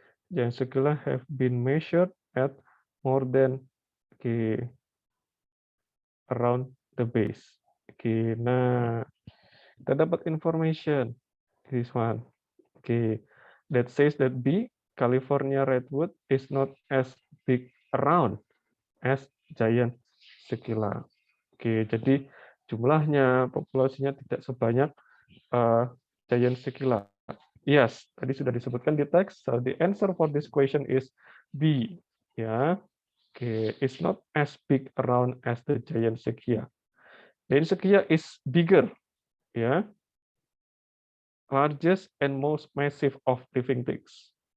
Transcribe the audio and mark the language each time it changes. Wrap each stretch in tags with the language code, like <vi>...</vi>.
<en>Giant Secula have been measured at more than around the base.</en> <id>Oke, nah kita dapat</id> <en>information this one. Oke, that says that B, California redwood is not as big around as Giant Sekila.</en> <id>Oke, jadi jumlahnya, populasinya tidak sebanyak Giant Sekila. Yes, tadi sudah disebutkan di teks.</id> <en>So the answer for this question is B.</en> <id>Ya, oke,</id> <en>it's not as big around as the Giant Sekila. Giant Sekila is bigger, ya, largest and most massive of living things.</en>